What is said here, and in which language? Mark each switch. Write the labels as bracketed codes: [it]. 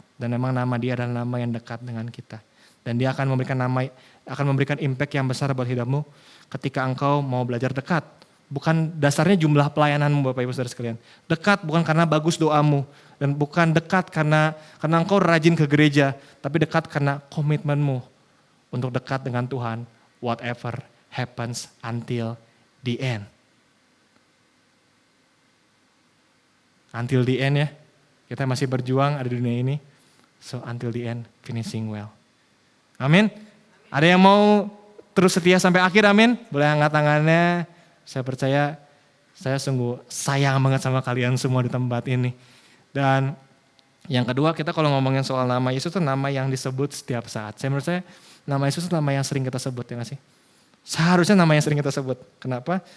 [id] Dan memang nama dia adalah nama yang dekat dengan kita. Dan dia akan memberikan impact yang besar buat hidupmu ketika engkau mau belajar dekat. Bukan dasarnya jumlah pelayananmu Bapak Ibu Saudara sekalian. Dekat bukan karena bagus doamu. Dan bukan dekat karena engkau rajin ke gereja. Tapi dekat karena komitmenmu untuk dekat dengan Tuhan. [en] Whatever happens until the end. Until the end ya. [id] Kita masih berjuang ada di dunia ini. [en] So until the end, finishing well. [id] Amin. Ada yang mau terus setia sampai akhir, amin. Boleh angkat tangannya. Saya percaya saya sungguh sayang banget sama kalian semua di tempat ini. Dan yang kedua, kita kalau ngomongin soal nama Yesus itu nama yang disebut setiap saat. Menurut saya nama Yesus itu nama yang sering kita sebut, ya gak sih? Seharusnya nama yang sering kita sebut. Kenapa?